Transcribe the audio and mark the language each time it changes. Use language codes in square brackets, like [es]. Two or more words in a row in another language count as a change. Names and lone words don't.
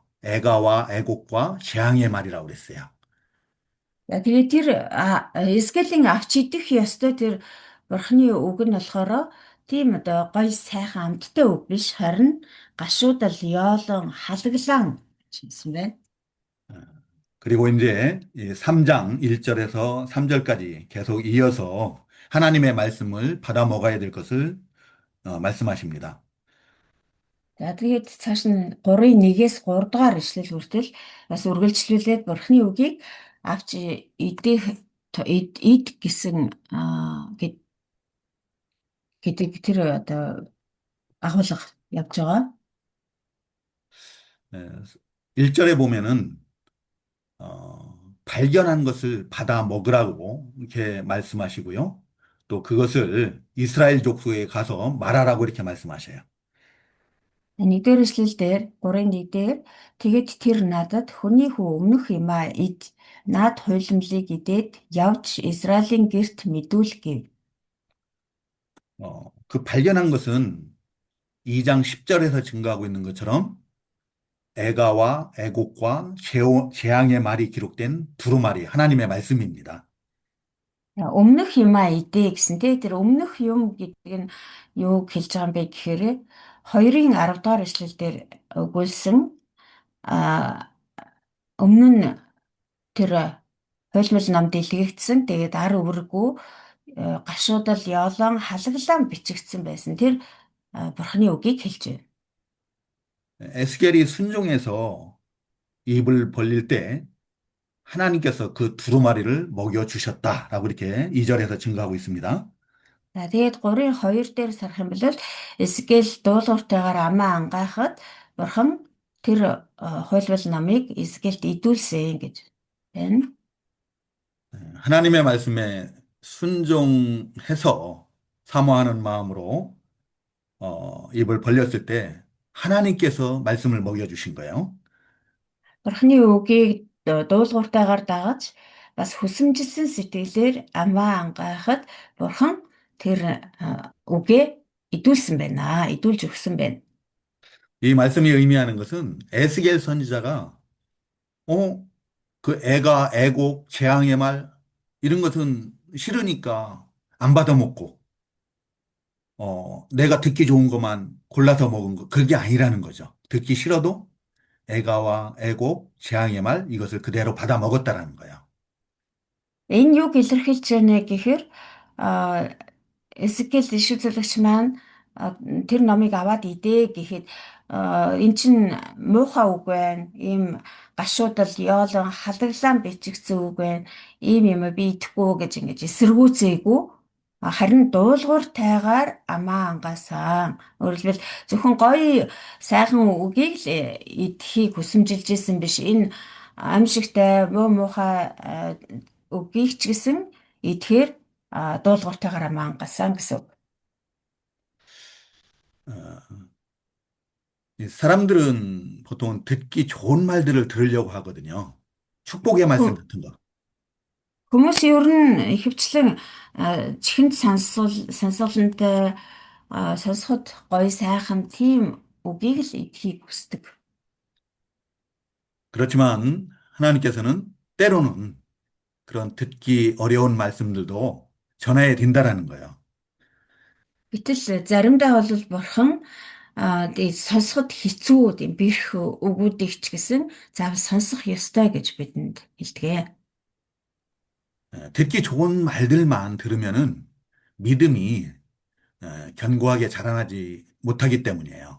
[ko] 애가와 애곡과 재앙의 말이라고 그랬어요. [mn] Тэгээ тэр Эзекиэлийн авч идэх ёстой тэр бурхны үг нь болохоор тийм одоо гоё сайхан амттай үг биш харин гашуудал, ёолон, халаглаан гэж хэлсэн байна. [ko] 그리고 이제 3장 1절에서 3절까지 계속 이어서 하나님의 말씀을 받아 먹어야 될 것을 말씀하십니다. [mn] За тэгээд цааш нь 3:1-ээс 3 дугаар ишлэл хүртэл бас үргэлжлүүлээд бурхны үгийг авч идэх ид гэсэн гэдэг тэр одоо агуулга явж байгаа. [ko] 1절에 보면은 발견한 것을 받아 먹으라고 이렇게 말씀하시고요. 또 그것을 이스라엘 족속에 가서 말하라고 이렇게 말씀하셔요. [mn] Нэгдүгээр эшлэл дээр 3:1 дээр тэгээд тэр надад хүний хүү өмнөх юмаа ид над хуйлмлыг идээд явж Израилийн гэрт мэдүүл гэв. [ko] 그 발견한 것은 2장 10절에서 증거하고 있는 것처럼 애가와 애곡과 재앙의 말이 기록된 두루마리 하나님의 말씀입니다. [mn] Өмнөх юмаа идэ гэсэн тэр өмнөх юм гэдэг нь юу хэлж байгаа юм бэ гэхээр 2:10 дугаар эшлэл дээр өгүүлсэн өмнө нь тэр хуйлмал намд илгээгдсэн тэгээд ар өврөгөө гашуудал ёолон халаглаан бичигдсэн байсан тэр бурхны үгийг хэлж байна. [ko] 에스겔이 순종해서 입을 벌릴 때 하나님께서 그 두루마리를 먹여 주셨다라고 이렇게 2절에서 증거하고 있습니다. [mn] За тэгээд 3:2 дээр сарах юм бол Эзекиэл дуулууртайгаар амаа ангахад бурхан тэр хуйлвал намыг Эзекиэлд идүүлсэн гэж байна. [ko] 하나님의 말씀에 순종해서 사모하는 마음으로 입을 벌렸을 때 하나님께서 말씀을 먹여주신 거예요. [mn] Бурхны үгийг дуулууртайгаар дагаж бас хүсэмжилсэн сэтгэлээр амаа ангахад Бурхан тэр үгээ идүүлсэн байна. Идүүлж өгсөн байна. [ko] 이 말씀이 의미하는 것은 에스겔 선지자가 그 애가 애곡, 재앙의 말 이런 것은 싫으니까 안 받아먹고 내가 듣기 좋은 것만 골라서 먹은 거 그게 아니라는 거죠. 듣기 싫어도 애가와 애곡, 재앙의 말 이것을 그대로 받아 먹었다라는 거예요. [mn] Энэ юг илэрхийлж байна гэхээр а, Эсекэл иш үзүүлэгч маань тэр номыг аваад идэ гэхэд эн чин муухай үг байна. Ийм гашуудал, ёолон, халаглаан бичигдсэн үг байна. Ийм юм би идэхгүй гэж ингэж эсэргүүцээгүй. Харин дуулууртайгаар амаа ангаасан. Өөрөлдвөл зөвхөн гоё сайхан үгийг л идэхийг хүсэмжилж исэн биш. Энэ аимшигтай муухай үгийг ч гэсэн идэхээр дуулууртайгаар амаа ангасан гэсэн үг. [ko] 어, 이 사람들은 보통 듣기 좋은 말들을 들으려고 하거든요. 축복의 말씀 Хө- 같은 거. [mn] Хүмүүс ер нь ихэвчлэн чихэнд сонсголонтой сонсоход гоё сайхан тийм үгийг л идэхийг хүсдэг. [ko] 그렇지만 하나님께서는 때로는 그런 듣기 어려운 말씀들도 전해야 된다라는 거예요. [mn] Гэтэл заримдаа бол бурхан тэгээд сонсоход хэцүү тийм бэрх үгүүдийг ч гэсэн заавал сонсох ёстой гэж бидэнд хэлдэг. [ko] 듣기 좋은 말들만 들으면은 믿음이 견고하게 자라나지 못하기 때문이에요.